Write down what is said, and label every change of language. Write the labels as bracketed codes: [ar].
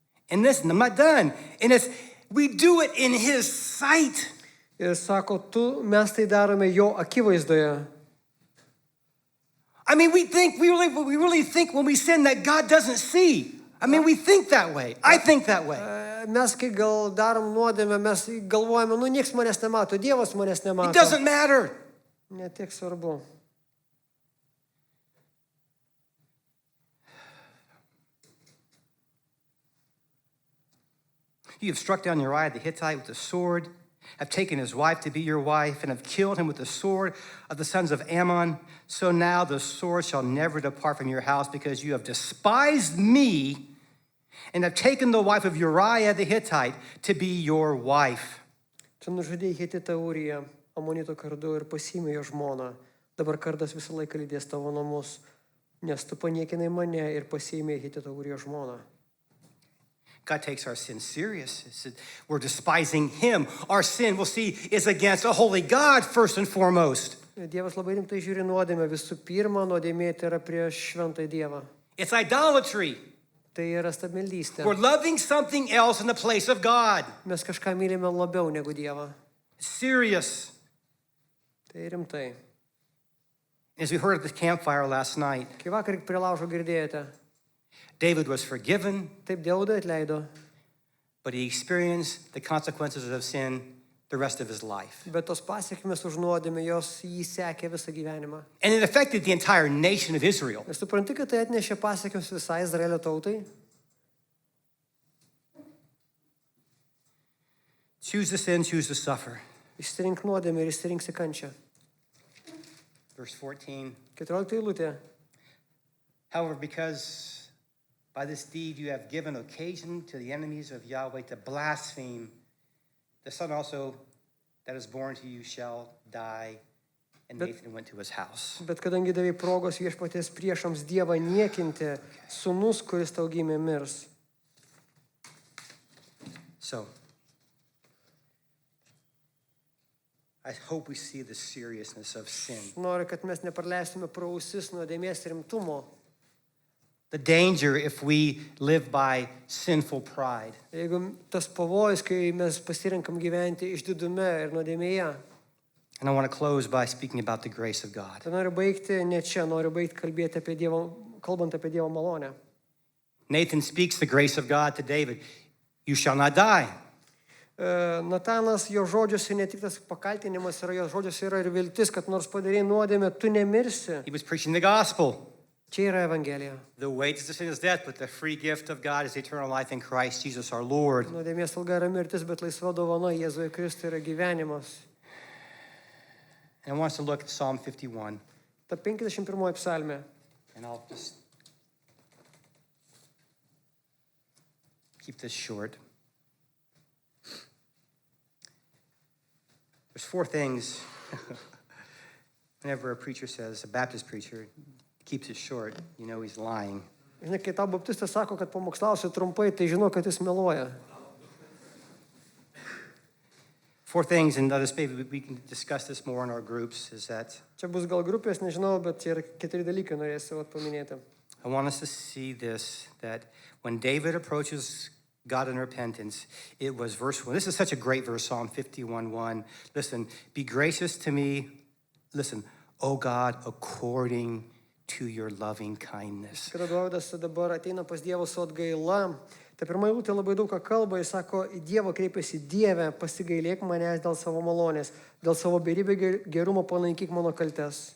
[en] And listen, I'm not done. And we do it in his sight. [lt] Ir sako, mes tai darome jo akivaizdoje. [en] I mean, we really think when we sin that God doesn't see. I mean, we think that way. I think that way. [lt] Mes, kai gal darom nuodėmę, mes galvojame, nieks manęs nemato, Dievas manęs [en] It [lt] nemato. [en] doesn't matter. [lt] Netiek svarbu. [en] You have struck down Uriah the Hittite with the sword, have taken his wife to be your wife, and have killed him with the sword of the sons of Ammon. So now the sword shall never depart from your house, because you have despised me and have taken the wife of Uriah the Hittite to be your wife. [lt] Tu nužudėjai Hititą Uriją, Amonito kardu ir pasiėmei jo žmoną. Dabar kardas visą laiką lydės tavo namus, nes tu paniekinai mane ir pasiėmei Hititą Urijo žmoną. [en] God takes our sin serious. We're despising him. Our sin, we'll see, is against a holy God first and foremost. [lt] Dievas labai rimtai žiūri nuodėmę. Visų pirma, nuodėmė tai yra prieš šventąjį Dievą. [en] It's idolatry. [lt] Tai yra stabmeldystė. [en] We're loving something else in the place of God. [lt] Mes kažką mylime labiau negu Dievą. [en] It's serious. [lt] Tai rimtai. [en] As we heard at the campfire last night, [lt] Kai vakar prie laužo girdėjote, [en] David was forgiven, [lt] taip Dievui atleido, [en] but he experienced the consequences of sin the rest of his life. [lt] bet tos pasiekmes už nuodėmę jos jį sekė visą gyvenimą. [en] And it affected the entire nation of Israel. [lt] Ir supranti, kad tai atnešė pasiekmes visai Izraelio tautai? [en] Choose to sin, choose to suffer. [lt] Išsirink nuodėmę ir išsirinksi kančią. [en] Verse 14. [lt] 14 eilutė. [en] However, because by this deed you have given occasion to the enemies of Yahweh to blaspheme, the son also that is born to you shall die. And Nathan went to his house. [lt] Bet kadangi davai progos viešpaties priešams Dievą niekinti, sūnus, kuris tau gimė, mirs. [en] So, I hope we see the seriousness of sin. [lt] Noriu, kad mes nepraleistume pro ausis nuodėmės rimtumo. [en] The danger if we live by sinful pride. [lt] Jeigu tas pavojus, kai mes pasirinkam gyventi išdidume ir nuodėmėje. [en] And I want to close by speaking about the grace of God. [lt] Tai noriu baigti ne čia, noriu baigti kalbėti apie Dievo, kalbant apie Dievo malonę. [en] Nathan speaks the grace of God to David. You shall not die. [lt] Natanas, jo žodžiuose ne tik tas pakaltinimas yra, jo žodžiuose yra ir viltis, kad nors padarėjai nuodėmę, tu nemirsi. [en] He was preaching the gospel. [lt] Čia yra Evangelija. [en] The wages of sin is death, but the free gift of God is eternal life in Christ Jesus our Lord. [lt] Nuodėmės alga yra mirtis, bet laisva dovana Jėzuje Kristuje yra gyvenimas. [en] And I want us to look at Psalm 51. [lt] Ta 51 psalmė. [en] And I'll just keep this short. There's 4 things. Whenever a preacher says, a Baptist preacher, keeps it short, you know he's lying. [lt] Žinai, kai tau baptistas sako, kad pamokslausiu trumpai, tai žinau, kad jis meluoja. [en] 4 things, and others, maybe we can discuss this more in our groups, is that [lt] Čia bus gal grupės, nežinau, bet čia yra 4 dalykai norėsiu paminėti. [en] I want us to see this, that when David approaches God in repentance, it was verse 1. This is such a great verse, Psalm 51:1. Listen, be gracious to me, listen, O God, according to your loving kindness. [lt] Kada Dovydas dabar ateina pas Dievą su atgaila, ta pirma eilutė labai daug ką kalba, jis sako, į Dievą kreipiasi: Dieve, pasigailėk manęs dėl savo malonės, dėl savo beribio gerumo panaikyk mano kaltes.